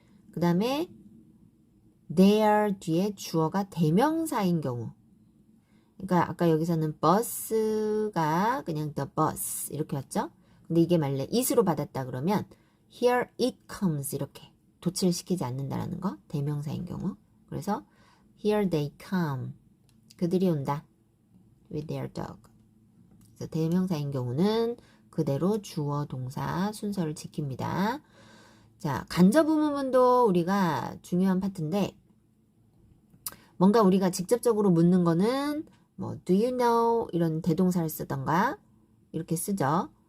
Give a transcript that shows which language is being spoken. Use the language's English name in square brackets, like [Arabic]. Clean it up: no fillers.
[Korean] 그 다음에 their 뒤에 주어가 대명사인 경우. 그러니까 아까 여기서는 bus가 그냥 the bus 이렇게 왔죠? 근데 이게 만약에 it으로 받았다 그러면 [English] here it comes [Korean] 이렇게 도치를 시키지 않는다라는 거. 대명사인 경우. 그래서 [English] here they come. [Korean] 그들이 온다. [English] with their dog. [Korean] 그래서 대명사인 경우는 그대로 주어, 동사 순서를 지킵니다. 자, 간접 의문문도 우리가 중요한 파트인데 뭔가 우리가 직접적으로 묻는 거는 뭐 [English] do you know [Korean] 이런 대동사를 쓰던가 이렇게 쓰죠.